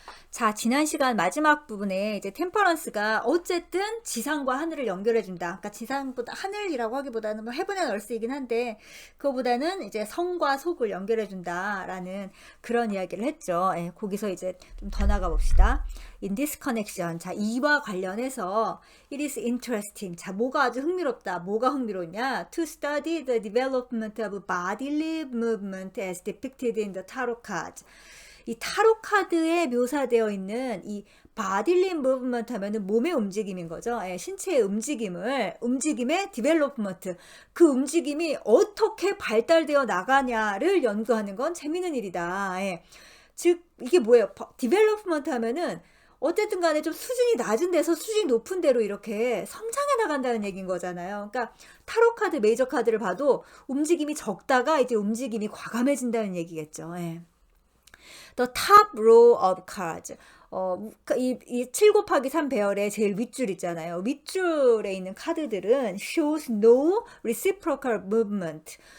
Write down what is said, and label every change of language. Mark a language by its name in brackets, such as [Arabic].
[Korean] 자, 지난 시간 마지막 부분에 이제 템퍼런스가 어쨌든 지상과 하늘을 연결해준다. 그러니까 지상보다 하늘이라고 하기보다는 뭐 헤븐 앤 얼스이긴 한데 그거보다는 이제 성과 속을 연결해준다라는 그런 이야기를 했죠. 거기서 이제 좀 더 나가 봅시다. [English] In this connection, [Korean] 자, 이와 관련해서 [English] it is interesting. [Korean] 자, 뭐가 아주 흥미롭다. 뭐가 흥미롭냐? [English] To study the development of bodily movement as depicted in the tarot cards. [Korean] 이 타로 카드에 묘사되어 있는 이 바딜리 무브먼트 하면은 몸의 움직임인 거죠. 신체의 움직임의 디벨로프먼트, 그 움직임이 어떻게 발달되어 나가냐를 연구하는 건 재밌는 일이다. 즉 이게 뭐예요? 디벨로프먼트 하면은 어쨌든 간에 좀 수준이 낮은 데서 수준이 높은 데로 이렇게 성장해 나간다는 얘기인 거잖아요. 그러니까 타로 카드, 메이저 카드를 봐도 움직임이 적다가 이제 움직임이 과감해진다는 얘기겠죠. [English] The top row of cards. [Korean] 이 7 곱하기 3 배열의 제일 윗줄 있잖아요. 윗줄에 있는 카드들은 [English] shows no reciprocal movement.